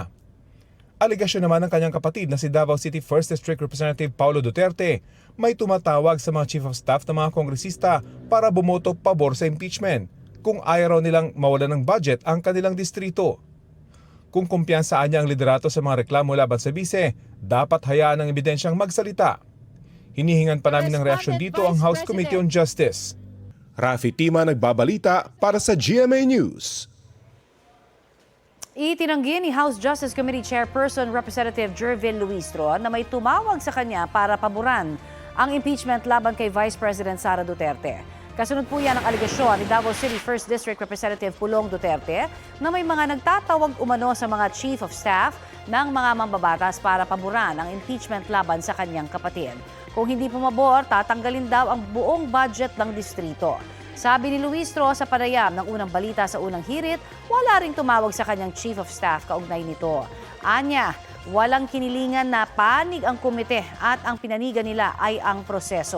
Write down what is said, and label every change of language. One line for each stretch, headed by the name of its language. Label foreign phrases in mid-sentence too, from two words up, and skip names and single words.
Filipino: Alegasyon naman ng kanyang kapatid na si Davao City 1st District Representative Paulo Duterte may tumatawag sa mga
English: Chief of Staff
Filipino: ng mga kongresista para bumoto pabor sa impeachment kung ayaw nilang mawalan ng budget ang kanilang distrito. Kung kumpiyansaan niya ang liderato sa mga reklamo laban sa bise, dapat hayaan ang ebidensyang magsalita. Hinihingan pa namin ng reaksyon dito ang House Committee on Justice. Rafi Tima nagbabalita para sa GMA News. Itinanggi ni House Justice Committee Chairperson Representative Jervil Luistro na may tumawag sa kanya para paboran ang impeachment laban kay Vice President Sara Duterte. Kasunod po yan ang alegasyon ni Davao City 1st District Representative Pulong Duterte na may mga nagtatawag umano sa mga
English: Chief of Staff
Filipino: ng mga mambabatas para paboran ang impeachment laban sa kanyang kapatid. Kung hindi pumabor, tatanggalin daw ang buong budget ng distrito. Sabi ni Luistro sa panayam ng unang balita sa unang hirit, wala ring tumawag sa kanyang
English: Chief of Staff
Filipino: kaugnay nito. Anya, walang kinilingan na panig ang komite at ang pinanigan nila ay ang proseso.